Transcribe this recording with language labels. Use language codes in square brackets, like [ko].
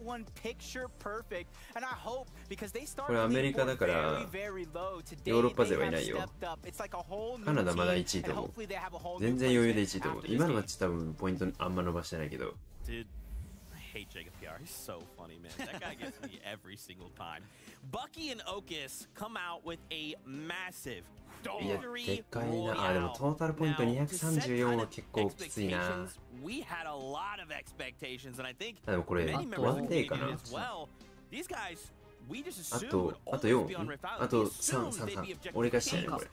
[ja] これアメリカだからヨーロッパ勢はいないよ。カナダまだ1位と思う。全然余裕で1位と思う。今のマッチ多分ポイントあんま伸ばしてないけど。 [en] hate Jacob PR. He's so funny, man. That guy gets me every single time. Bucky and Okus come out with a massive victory. [ja] でっかいな。あ、でもトータルポイント234は結構きついな。 [en] We had a lot of expectations, and I think [ja] でもこれワンデーかな。あと4、あと3、俺がしたよね、これ。